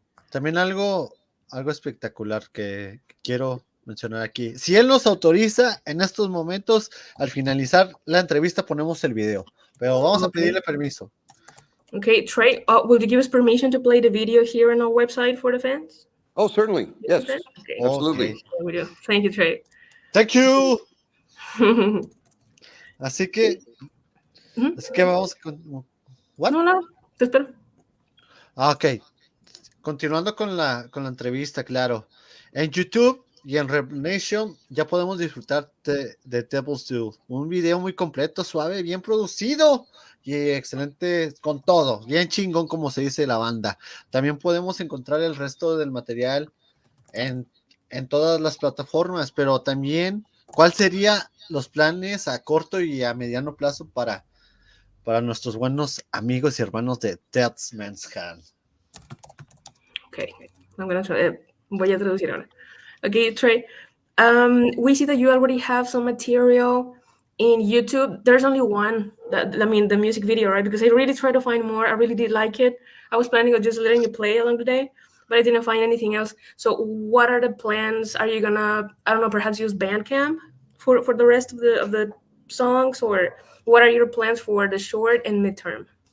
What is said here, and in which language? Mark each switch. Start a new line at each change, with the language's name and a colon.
Spanish: También algo espectacular que quiero mencionar aquí. Si él nos autoriza, en estos momentos, al finalizar la entrevista, ponemos el video. Pero vamos a pedirle permiso.
English: Okay, Trey, will you give us permission to play the video here on our website for the fans? Oh, certainly. Yes. Okay. Absolutely. Okay. Thank you, Trey. Thank you.
Spanish: Así que vamos con... ¿What? No, te espero. Ok. Continuando con la entrevista, claro. En YouTube y en Rev Nation ya podemos disfrutar de Devil's Due. Un video muy completo, suave, bien producido y excelente con todo. Bien chingón, como se dice la banda. También podemos encontrar el resto del material en todas las plataformas, pero también, ¿cuál sería los planes a corto y a mediano plazo para nuestros buenos amigos y hermanos de Death's Man's Hand? Okay, voy a traducir ahora.
English: Okay, Trey, we see that you already have some material in YouTube. There's only one, the music video, right? Because I really tried to find more. I really did like it. I was planning on just letting you play along the day, but I didn't find anything else. So what are the plans? Are you gonna, I don't know, perhaps use Bandcamp for the rest of the songs, or what are your plans for the short and midterm?